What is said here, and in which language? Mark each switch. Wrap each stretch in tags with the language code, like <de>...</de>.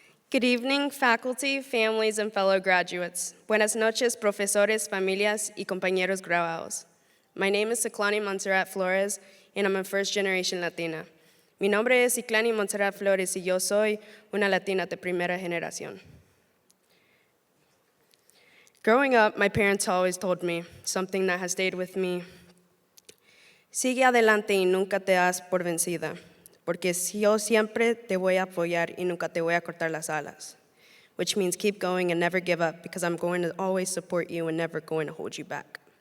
<en>Good evening, faculty, families, and fellow graduates.</en> <es>Buenas noches, profesores, familias, y compañeros graduados.</es> <en>My name is Ciclani Montserrat Flores, and I'm a first-generation Latina.</en> <es>Mi nombre es Ciclani Montserrat Flores, y yo soy una Latina de primera generación.</es> <en>Growing up, my parents always told me something that has stayed with me.</en> <es>Sigue adelante y nunca te das por vencida, porque yo siempre te voy a apoyar y nunca te voy a cortar las alas,</es> <en>which means keep going and never give up because I'm going to always support you and never going to hold you back.</en>